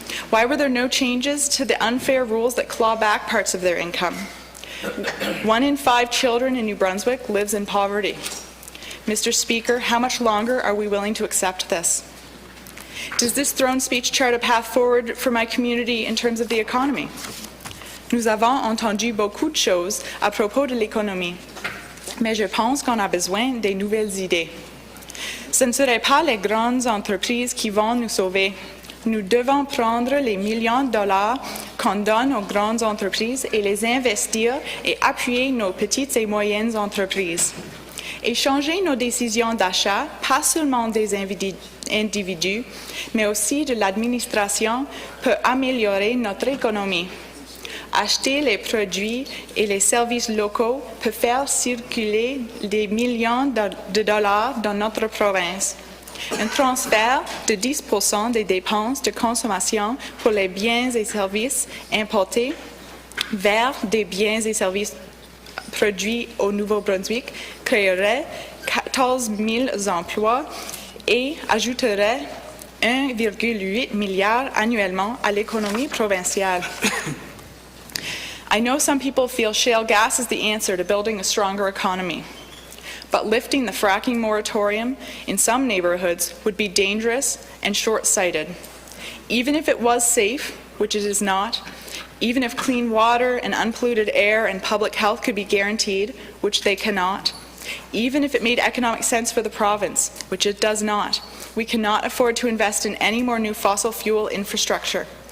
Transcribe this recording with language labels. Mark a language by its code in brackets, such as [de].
[en] Why were there no changes to the unfair rules that claw back parts of their income? 1 in 5 children in New Brunswick lives in poverty. Mr. Speaker, how much longer are we willing to accept this? Does this throne speech chart a path forward for my community in terms of the economy? [fr] Nous avons entendu beaucoup de choses à propos de l'économie, mais je pense qu'on a besoin de nouvelles idées. Ce ne seraient pas les grandes entreprises qui vont nous sauver. Nous devons prendre les millions de dollars qu'on donne aux grandes entreprises et les investir et appuyer nos petites et moyennes entreprises. Et changer nos décisions d'achat, pas seulement des individus, mais aussi de l'administration, peut améliorer notre économie. Acheter les produits et les services locaux peut faire circuler des millions de dollars dans notre province. Un transfert de 10% des dépenses de consommation pour les biens et services importés vers des biens et services produits au Nouveau-Brunswick créerait 14 000 emplois et ajouterait 1,8 milliard annuellement à l'économie provinciale. [en] I know some people feel shale gas is the answer to building a stronger economy, but lifting the fracking moratorium in some neighborhoods would be dangerous and short-sighted. Even if it was safe, which it is not, even if clean water and unpolluted air and public health could be guaranteed, which they cannot, even if it made economic sense for the province, which it does not, we cannot afford to invest in any more new fossil fuel infrastructure.